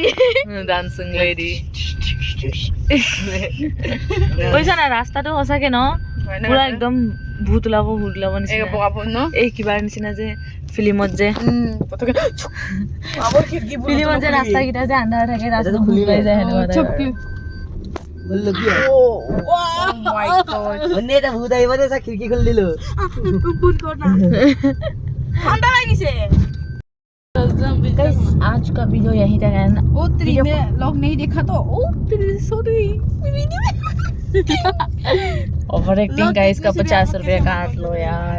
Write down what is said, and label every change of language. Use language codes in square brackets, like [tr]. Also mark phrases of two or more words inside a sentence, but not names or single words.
[en] dancing lady [as] কৈছা না ৰাস্তাটো সঁচাকে ন পুৰা একদম ভূত ওলাব নিচিনা এই কিবাৰ নিচিনা যে ফিল্মত যে ফিল্মত যে ৰাস্তাকেইটা যে আন্ধাৰ থাকে ৰাস্তাটো খুলি পাই যায় সেনেকুৱা [hi] खिड़की खोल दिलो आज का वीडियो यहीं तक है लोग नहीं देखा तो [en] over acting [hi] का इसका 50 रुपया काट लो यार